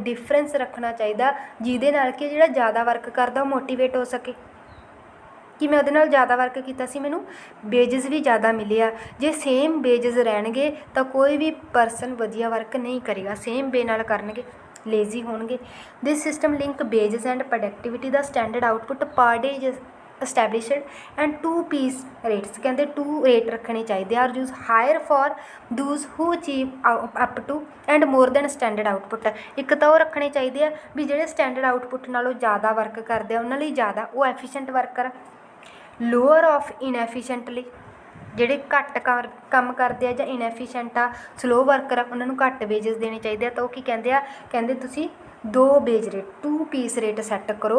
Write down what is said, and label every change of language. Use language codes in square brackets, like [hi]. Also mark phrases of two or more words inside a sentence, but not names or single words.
[pa] ਡਿਫਰੈਂਸ ਰੱਖਣਾ ਚਾਹੀਦਾ ਜਿਹਦੇ ਨਾਲ ਕਿ ਜਿਹੜਾ ਜ਼ਿਆਦਾ ਵਰਕ ਕਰਦਾ ਉਹ ਮੋਟੀਵੇਟ ਹੋ ਸਕੇ ਕਿ ਮੈਂ ਉਹਦੇ ਨਾਲ ਜ਼ਿਆਦਾ ਵਰਕ ਕੀਤਾ ਸੀ, ਮੈਨੂੰ ਵੇਜਸ ਵੀ ਜ਼ਿਆਦਾ ਮਿਲੇ ਆ। ਜੇ [en] same wages [pa] ਰਹਿਣਗੇ ਤਾਂ ਕੋਈ ਵੀ ਪਰਸਨ ਵਧੀਆ ਵਰਕ ਨਹੀਂ ਕਰੇਗਾ, [en] same way [pa] ਨਾਲ ਕਰਨਗੇ, ਲੇਜ਼ੀ ਹੋਣਗੇ। [en] this system link wages and productivity ਦਾ standard output per day established and 2 piece rates, [pa] ਕਹਿੰਦੇ 2 ਰੇਟ ਰੱਖਣੇ ਚਾਹੀਦੇ ਆ। [en] use higher for those who achieve up to and more than standard output। [pa] ਇੱਕ ਤਾਂ ਉਹ ਰੱਖਣੇ ਚਾਹੀਦੇ ਆ ਵੀ ਜਿਹੜੇ [en] standard output [pa] ਨਾਲੋਂ ਜ਼ਿਆਦਾ ਵਰਕ ਕਰਦੇ ਆ ਉਹਨਾਂ ਲਈ ਜ਼ਿਆਦਾ, ਉਹ [en] efficient worker. lower of inefficiently, [pa] ਜਿਹੜੇ ਘੱਟ ਕੰਮ ਕਰਦੇ ਆ ਜਾਂ ਇਨਐਫੀਸ਼ੀਐਂਟ ਆ, [en] slow worker [pa] ਆ, ਉਹਨਾਂ ਨੂੰ ਘੱਟ ਵੇਜਸ ਦੇਣੇ ਚਾਹੀਦੇ ਆ। ਤਾਂ ਉਹ ਕੀ ਕਹਿੰਦੇ ਆ, ਕਹਿੰਦੇ ਤੁਸੀਂ 2 [en] wage rate 2 piece rate set [pa] ਕਰੋ।